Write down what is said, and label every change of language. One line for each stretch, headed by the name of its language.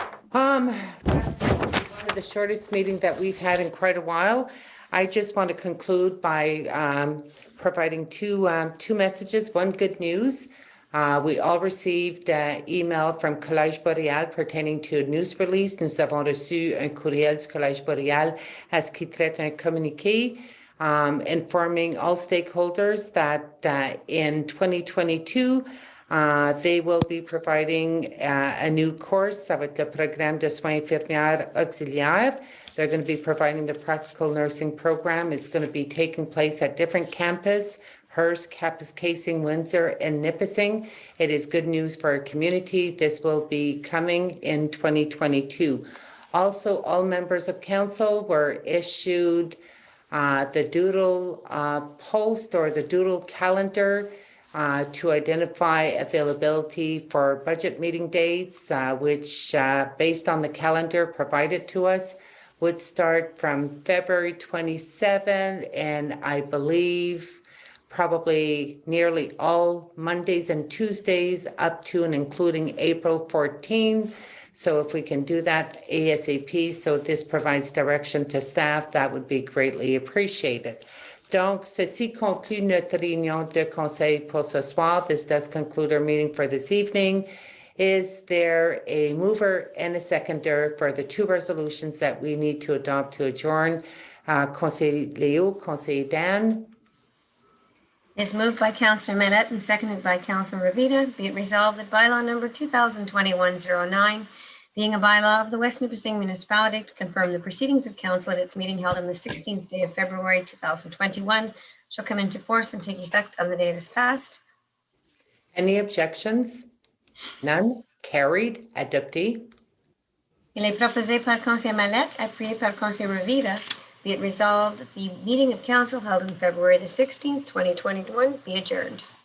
English: One of the shortest meeting that we've had in quite a while. I just want to conclude by providing two messages. One, good news. We all received email from Collège Boréal pertaining to a news release.
French: Nous avons reçu un courriel du Collège Boréal à ce qui traite un communiqué
English: informing all stakeholders that in 2022, they will be providing a new course
French: avec le programme de soins infirmières auxiliaires.
English: They're going to be providing the practical nursing program. It's going to be taking place at different campuses, Hearst, Kapuskasing, Windsor, and Nipissing. It is good news for our community. This will be coming in 2022. Also, all members of council were issued the doodle post or the doodle calendar to identify availability for budget meeting dates, which based on the calendar provided to us, would start from February 27, and I believe probably nearly all Mondays and Tuesdays up to and including April 14. So if we can do that ASAP, so this provides direction to staff, that would be greatly appreciated.
French: Donc, ceci conclut notre réunion de conseil pour ce soir.
English: This does conclude our meeting for this evening. Is there a mover and a seconder for the two resolutions that we need to adopt to adjourn? Conseil Leo, Conseil Dan. Is moved by Councillor Manette and seconded by Councillor Ravita. Be it resolved that bylaw number 2021-09, being a bylaw of the West Nipissing Municipality to confirm the proceedings of council at its meeting held on the 16th day of February 2021, shall come into force and take effect on the day it is passed. Any objections? None. Carried.
French: Adopté. Il est proposé par Councillor Mallette, appuyé par Councillor Ravita.
English: Be it resolved that the meeting of council held on February the 16th, 2021 be adjourned.